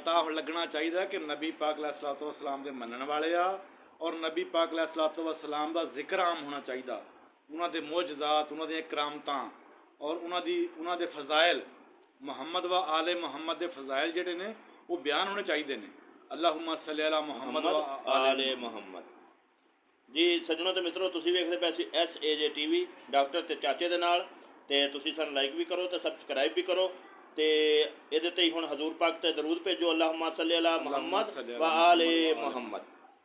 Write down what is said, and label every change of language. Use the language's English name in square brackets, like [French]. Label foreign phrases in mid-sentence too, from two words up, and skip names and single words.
[Punjabi] ਪਤਾ ਹੁਣ ਲੱਗਣਾ ਚਾਹੀਦਾ ਕਿ ਨਬੀ ਪਾਕ अलैहिस्सलाम ਦੇ ਮੰਨਣ ਵਾਲੇ ਆ ਔਰ ਨਬੀ ਪਾਕ अलैहिस्सलाम ਦਾ ਜ਼ਿਕਰ ਆਮ ਹੋਣਾ ਚਾਹੀਦਾ, ਉਹਨਾਂ ਦੇ ਮੌਜਜ਼ਾਤ, ਉਹਨਾਂ ਦੀਆਂ ਕਰਾਮਤਾਂ ਔਰ ਉਹਨਾਂ ਦੇ ਫਜ਼ਾਇਲ, [Arabic] محمد وآل محمد [Punjabi] ਦੇ ਫਜ਼ਾਇਲ ਜਿਹੜੇ ਨੇ ਉਹ ਬਿਆਨ ਹੋਣੇ ਚਾਹੀਦੇ ਨੇ। [Arabic] اللهم صل على محمد و آل محمد. [Punjabi] ਜੀ ਸੱਜਣੋ ਤੇ ਮਿੱਤਰੋ, ਤੁਸੀਂ ਵੇਖਦੇ ਪਏ ਸੀ SAJ TV ਡਾਕਟਰ ਤੇ ਚਾਚੇ ਦੇ ਨਾਲ, ਤੇ ਤੁਸੀਂ ਸਾਨੂੰ ਲਾਈਕ ਵੀ ਕਰੋ ਤੇ ਸਬਸਕ੍ਰਾਈਬ ਵੀ ਕਰੋ ਤੇ ਇਹਦੇ ਤੇ ਹੀ ਹੁਣ ਹਜ਼ੂਰ ਪਾਕ ਤੇ ਦਰੂਦ ਭੇਜੋ। [Arabic] اللهم صل على محمد وآل محمد.